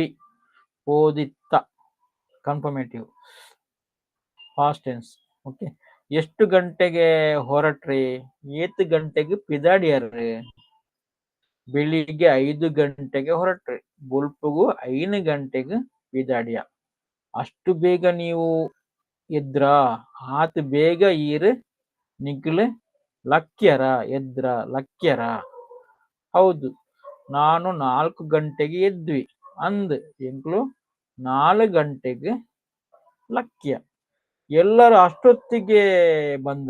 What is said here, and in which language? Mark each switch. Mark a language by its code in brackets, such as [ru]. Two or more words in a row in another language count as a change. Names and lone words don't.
[en] ಹೋದಿತ್ತ confirmative past tense. [kn] ಓಕೆ, ಎಷ್ಟು ಗಂಟೆಗೆ ಹೊರಟ್ರಿ? [tcy] ಏತು ಗಂಟೆಗೆ ಪಿದಾಡಿಯರ್ರಿ. [kn] ಬೆಳಿಗ್ಗೆ 5 ಗಂಟೆಗೆ ಹೊರಟ್ರಿ. [tcy] ಬುಲ್ಪುಗು 5 ಗಂಟೆಗೆ ಪಿದಾಡಿಯ. [kn] ಅಷ್ಟು ಬೇಗ ನೀವು ಎದ್ರ? [tcy] ಆತು ಬೇಗ ಈರು ನಿಗ್ಲು ಲಕ್ಕ್ಯರ. [kn] ಎದ್ರ ಲಕ್ಕ್ಯರ. ಹೌದು, ನಾನು 4 ಗಂಟೆಗೆ ಎದ್ವಿ. [tcy] ಅಂದ್ ಎಂಕ್ಲು 4 ಗಂಟೆಗೆ ಲಕ್ಕ್ಯ. [kn] ಎಲ್ಲರೂ ಅಷ್ಟೊತ್ತಿಗೆ ಬಂದ್ರ?